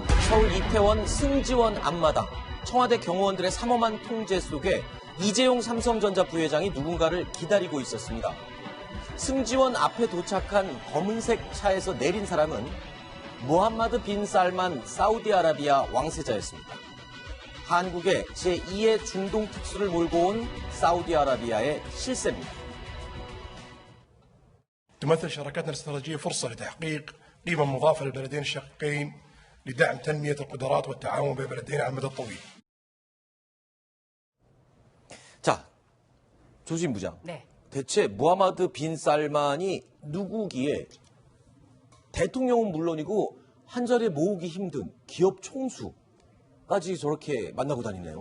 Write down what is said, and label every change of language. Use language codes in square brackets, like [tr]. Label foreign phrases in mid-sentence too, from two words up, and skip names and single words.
[ko] 서울 이태원 승지원 앞마당 청와대 경호원들의 삼엄한 통제 속에 이재용 삼성전자 부회장이 누군가를 기다리고 있었습니다. 승지원 앞에 도착한 검은색 차에서 내린 사람은 무함마드 빈 살만 사우디아라비아 왕세자였습니다. 한국의 제2의 중동 특수를 몰고 온 사우디아라비아의 실세입니다. [ar] تمثل شراكتنا الاستراتيجية فرصة لتحقيق قيمة مضافة للبلدين الشقيقين لدعم تنمية القدرات والتعاون بين البلدين على المدى الطويل. [ko] 자, 조진 부장. 네. 대체 무하마드 빈 살만이 누구기에 대통령은 물론이고 한자리에 모으기 힘든 기업 총수까지 저렇게 만나고 다니네요.